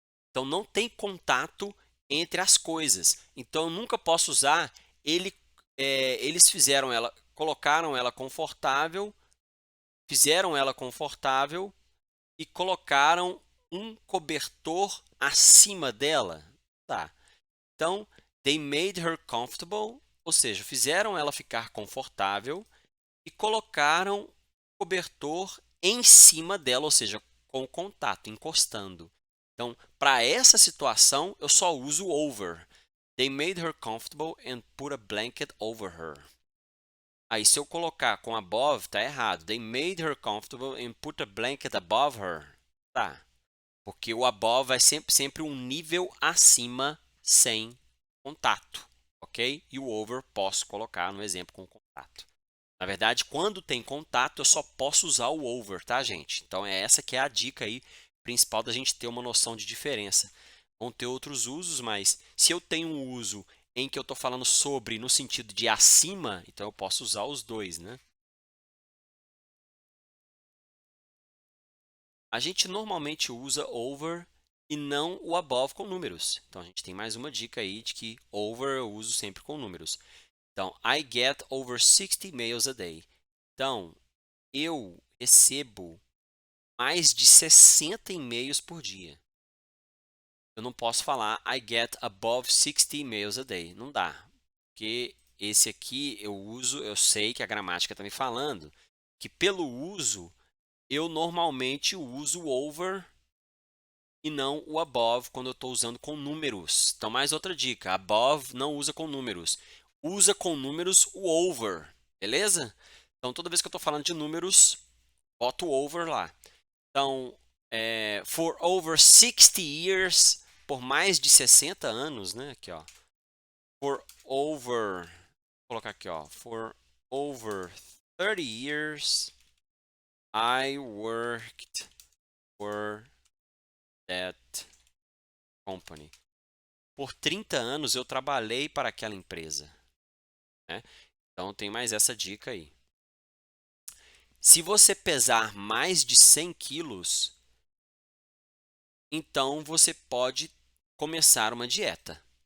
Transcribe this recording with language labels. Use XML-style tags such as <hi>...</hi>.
<pt>Então, não tem contato entre as coisas. Então, eu nunca posso usar eles fizeram ela, colocaram ela confortável, fizeram ela confortável e colocaram um cobertor acima dela. Tá. Então,</pt> <en>they made her comfortable,</en> <pt>Ou seja, fizeram ela ficar confortável e colocaram cobertor em cima dela, ou seja, com contato, encostando. Então, para essa situação, eu só uso over.</pt> <en>They made her comfortable and put a blanket over her.</en> <pt>Aí, se eu colocar com above, tá errado.</pt> <en>They made her comfortable and put a blanket above her.</en> <pt>Tá. Porque o above é sempre um nível acima sem contato, ok? E o over posso colocar no exemplo com contato. Na verdade, quando tem contato, eu só posso usar o over, tá, gente? Então, é essa que é a dica aí principal da gente ter uma noção de diferença. Vão ter outros usos, mas se eu tenho um uso em que eu estou falando sobre no sentido de acima, então eu posso usar os dois, né? A gente normalmente usa over e não o above com números. Então, a gente tem mais uma dica aí de que over eu uso sempre com números.</pt> <en>Então, I get over 60 mails a day.</en> <pt>Então, eu recebo mais de 60 e-mails por dia. Eu não posso falar</pt> <en>I get above 60 emails a day.</en> <pt>Não dá. Porque esse aqui eu uso, eu sei que a gramática está me falando que pelo uso eu normalmente uso o over e não o above quando eu estou usando com números. Então, mais outra dica: above não usa com números. Usa com números o over, beleza? Então, toda vez que eu estou falando de números, boto o over lá. Então,</pt> <en>for over 60 years,</en> <pt>por mais de 60 anos, né? Aqui, ó.</pt> <en>For over,</en> <pt>vou colocar aqui, ó.</pt> <en>For over 30 years, I worked for that company.</en> <pt>Por 30 anos eu trabalhei para aquela empresa, né? Então tem mais essa dica aí. Se você pesar mais de 100 quilos, então você pode começar uma dieta.</pt>